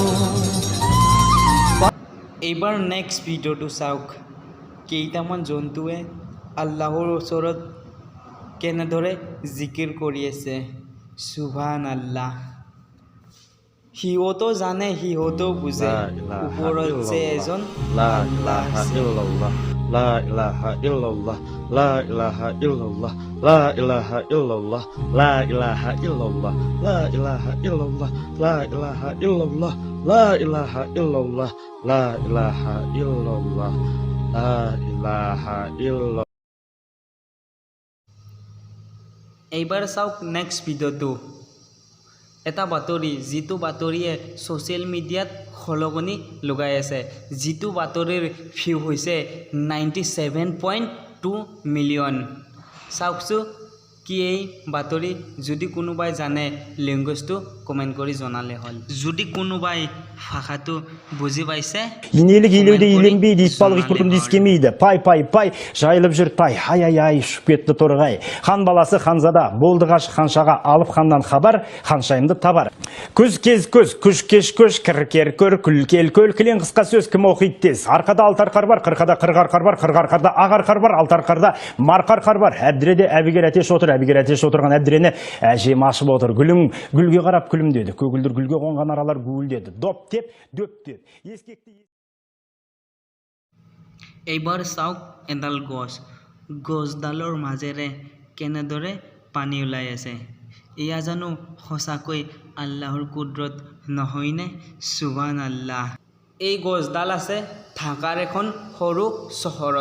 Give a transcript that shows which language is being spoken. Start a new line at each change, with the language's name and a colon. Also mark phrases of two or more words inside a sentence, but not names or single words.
Assamese: এইবাৰ নেক্সট ভিডিঅ'টো চাওক। কেইটামান জন্তুৱে আল্লাহৰ ওচৰত কেনেদৰে জিকিৰ কৰি আছে
Arabic: سبحان الله.
Assamese: সিহঁতো জানে, সিহঁতো বুজে ওপৰত যে এজন আল্লাহ আছে।
Arabic: لا إله إلا الله، لا إله إلا الله، لا إله إلا الله، لا إله إلا الله، لا إله إلا الله، لا إله إلا الله، لا إله إلا الله، لا إله إلا الله، لا إله إلا الله.
Assamese: এইবাৰ চাওক নেক্সট ভিডিঅ'টো। এটা বাতৰি, যিটো বাতৰিয়ে ছ'চিয়েল মিডিয়াত খলকনি লগাই আছে। যিটো বাতৰিৰ ভিউ হৈছে 97.2 মিলিয়ন। চাওকচোন কি এই বাতৰি। যদি কোনোবাই জানে লেংগুৱেজটো কমেণ্ট কৰি জনালে হ'ল। যদি কোনোবাই ভাষাটো বুজি পাইছে,
Kazakh: Инелік елеуде еленбейді, итбалық итбұрынды искемейді. Пай, жайылып жүр пай, ай, шүпетті торғай. Хан баласы ханзада, болды ғашық ханшаға, алып ханнан хабар, ханшайымды табар. Көз кез көз, күш кеш көш, кір көр, күл көл, кілең қысқа сөз кім оқиды тез. Арқада алтар қар бар, қырқада қырғар қар бар, қырғар қарда ағар қар бар, алтар қарда марқар қар бар. Әбдіреде әбігер әтеш отырған әбдірені әжем ашып отыр. Гүлге қарап күлімдеді, көгілдір гүлге қонған аралар гуілдеді. Доп теп, дөп теп, ескекті।
Assamese: এইবাৰ চাওক এডাল গছডালৰ মাজেৰে কেনেদৰে পানী ওলাই আছে। এয়া জানো সঁচাকৈ আল্লাহৰ কুদৰত নহয়নে?
Arabic: سبحان الله.
Assamese: এই গছডাল আছে ঢাকাৰ এখন সৰু চহৰত।